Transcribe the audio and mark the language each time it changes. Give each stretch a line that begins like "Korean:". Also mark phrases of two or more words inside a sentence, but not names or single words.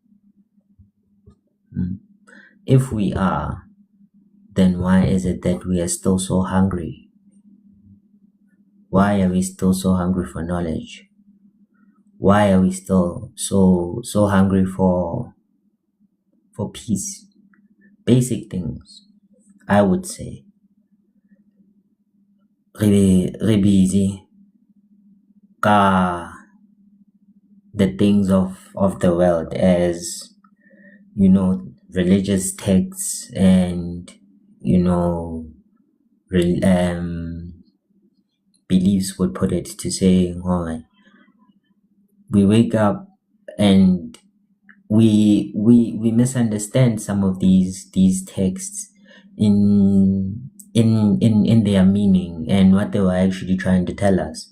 English: If we are, then why is it that we are still so hungry? Why are we still so hungry for knowledge? Why are we still so hungry for peace? Basic things, I would say. Re busy ka the things of the world, as religious texts and beliefs would put it, to say, oh, we wake up and we misunderstand some of these texts in their meaning and what they were actually trying to tell us.